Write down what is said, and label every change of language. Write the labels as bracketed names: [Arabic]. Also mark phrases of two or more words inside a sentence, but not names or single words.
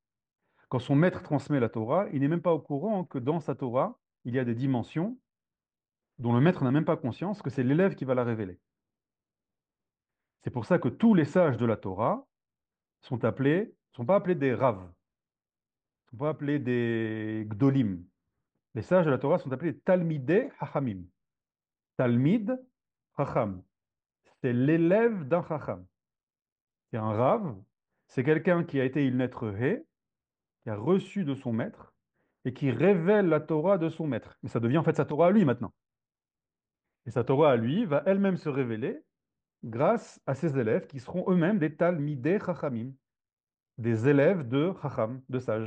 [French] Quand son maître transmet la Torah, il n'est même pas au courant que dans sa Torah, il y a des dimensions dont le maître n'a même pas conscience que c'est l'élève qui va la révéler. C'est pour ça que tous les sages de la Torah sont pas appelés des rav, sont pas appelés des gdolim. Les sages de la Torah sont appelés [Hebrew] תלמידי חכמים. תלמיד חכם. [French] C'est l'élève d'un chacham. C'est un rav, c'est quelqu'un qui a été il naître hé, qui a reçu de son maître et qui révèle la Torah de son maître. Mais ça devient en fait sa Torah à lui maintenant. Et sa Torah à lui va elle-même se révéler grâce à ses élèves qui seront eux-mêmes des [Hebrew] תלמידי חכמים, [French] des élèves de chacham, de sages.